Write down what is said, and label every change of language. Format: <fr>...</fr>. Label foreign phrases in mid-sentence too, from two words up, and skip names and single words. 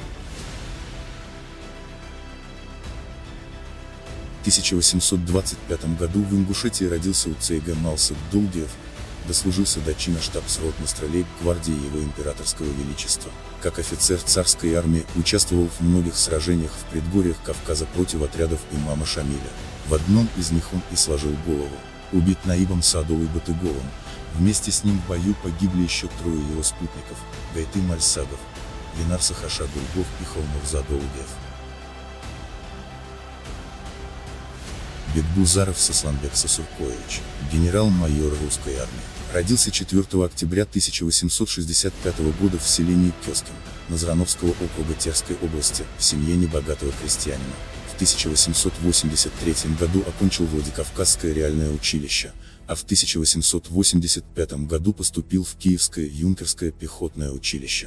<ru>В 1825 году в Ингушетии родился Уцейга Малсык Дулдиев, дослужился до чина штабс-ротмистра лейб-гвардии Его Императорского Величества. Как офицер царской армии участвовал в многих сражениях в предгорьях Кавказа против отрядов имама Шамиля. В одном из них он и сложил голову. Убит Наибом Садовой Батыговым. Вместе с ним в бою погибли еще трое его спутников: Гайты Мальсагов, Ленар Сахаша Гульгов и Холмурза Долдиев. Бекбузаров Сосланбек Сосуркоевич, генерал-майор русской армии. Родился 4 октября 1865 года в селении Кёскин, Назрановского округа Терской области, в семье небогатого крестьянина. В 1883 году окончил Владикавказское реальное училище, а в 1885 году поступил в Киевское юнкерское пехотное училище.</ru>